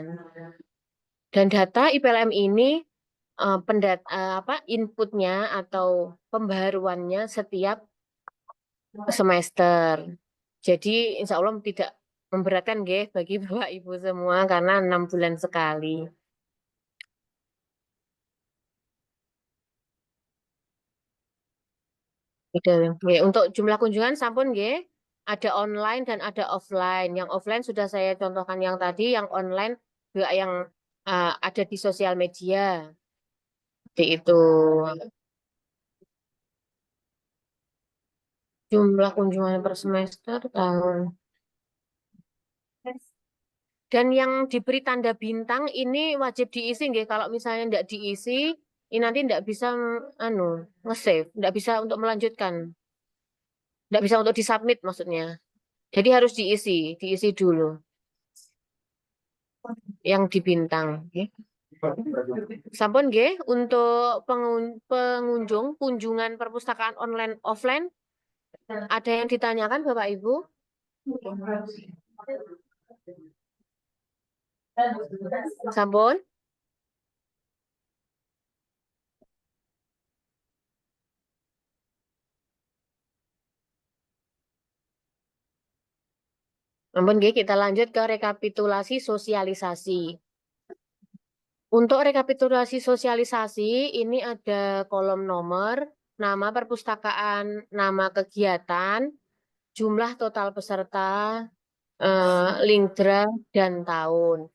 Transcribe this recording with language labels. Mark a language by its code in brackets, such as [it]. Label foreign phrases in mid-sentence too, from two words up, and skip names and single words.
[id] Dan data IPLM ini inputnya atau pembaharuannya setiap semester. Jadi [ar] insya Allah [id] tidak memberatkan nggih bagi Bapak Ibu semua karena 6 bulan sekali. Untuk jumlah kunjungan [jv] sampun nggih, [id] ada online dan ada offline. Yang offline sudah saya contohkan yang tadi, yang online juga yang ada di sosial media. Seperti itu. Jumlah kunjungan per semester tahun. Dan yang diberi tanda bintang ini wajib diisi nggih. Kalau misalnya tidak diisi, ini nanti tidak bisa nge-save, tidak bisa untuk melanjutkan. Tidak bisa untuk disubmit maksudnya. Jadi harus diisi dulu. Yang dibintang. Okay. [jv] Sampun nggih [id] untuk pengunjung kunjungan perpustakaan online offline ada yang ditanyakan Bapak Ibu? [jv] Sampun? Ampun nggih, [id] kita lanjut ke rekapitulasi sosialisasi. Untuk rekapitulasi sosialisasi ini ada kolom nomor, nama perpustakaan, nama kegiatan, jumlah total peserta, link draft, dan tahun.